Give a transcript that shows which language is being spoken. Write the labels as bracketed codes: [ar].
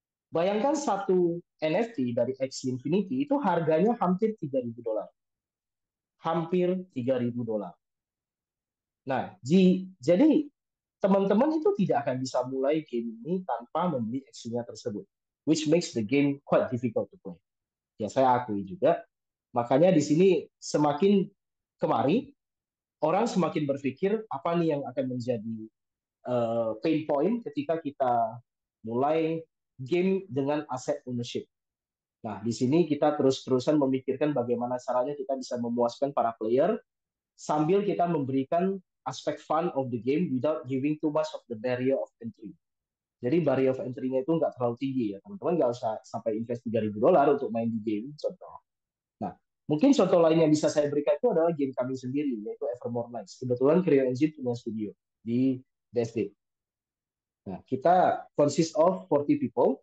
[id] Bayangkan satu NFT dari Axie Infinity itu harganya hampir 3.000 dolar. Hampir 3.000 dolar. Nah, jadi teman-teman itu tidak akan bisa mulai game ini tanpa membeli Axie-nya tersebut. [en] Which makes the game quite difficult to play. [id] Ya, saya akui juga. Makanya di sini semakin kemari, orang semakin berpikir apa nih yang akan menjadi pain point ketika kita mulai game dengan aset ownership. Nah, di sini kita terus-terusan memikirkan bagaimana caranya kita bisa memuaskan para player sambil kita memberikan aspek [en] fun of the game without giving too much of the barrier of entry. [id] Jadi barrier of entry-nya itu nggak terlalu tinggi ya, teman-teman nggak usah sampai invest 3.000 dolar untuk main di game, contoh. Nah, mungkin contoh lain yang bisa saya berikan itu adalah game kami sendiri, yaitu Evermore Nights. Kebetulan Creo Engine punya studio di BSD. Nah, kita [en] consist of 40 people.